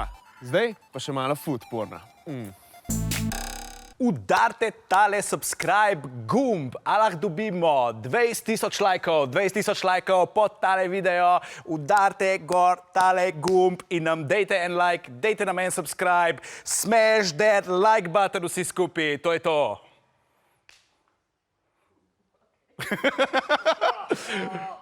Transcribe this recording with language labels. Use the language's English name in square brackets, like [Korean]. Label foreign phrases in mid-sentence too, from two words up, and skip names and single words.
[Slovenian] Zdaj pa še malo [English] food porna. [Slovenian] Udarite tale subscribe gumb, a lahko dobimo 20.000 lajkov pod tale video. Udarite gor tale gumb in nam dejte en like, dejte nam en subscribe. [English] Smash that like button [Slovenian] vsi skupaj, to je to.